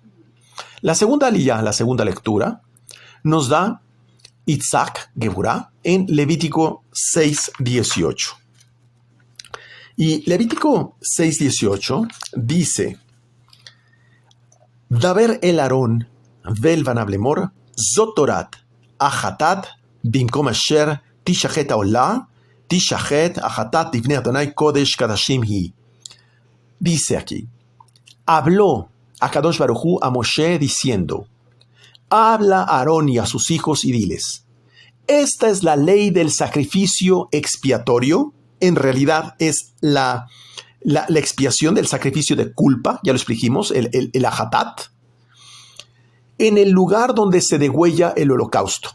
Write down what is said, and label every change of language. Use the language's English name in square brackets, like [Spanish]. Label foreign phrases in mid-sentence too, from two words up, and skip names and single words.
[Spanish] La segunda aliyá, la segunda lectura, nos da Itzhak Geburá en Levítico 6:18. Y Levítico 6:18 dice: [Hebrew] דבר אל אהרן ואל בניו לאמר זאת תורת החטאת במקום אשר תשחט העלה תשחט החטאת לפני ה' קדש קדשים הוא. [Spanish] Dice aquí, habló [Hebrew] הקדוש ברוך הוא [Spanish] a Moshe diciendo: habla a Aarón y a sus hijos y diles, esta es la ley del sacrificio expiatorio. En realidad es la expiación del sacrificio de culpa, ya lo explicamos, el ajatat, en el lugar donde se degüella el holocausto.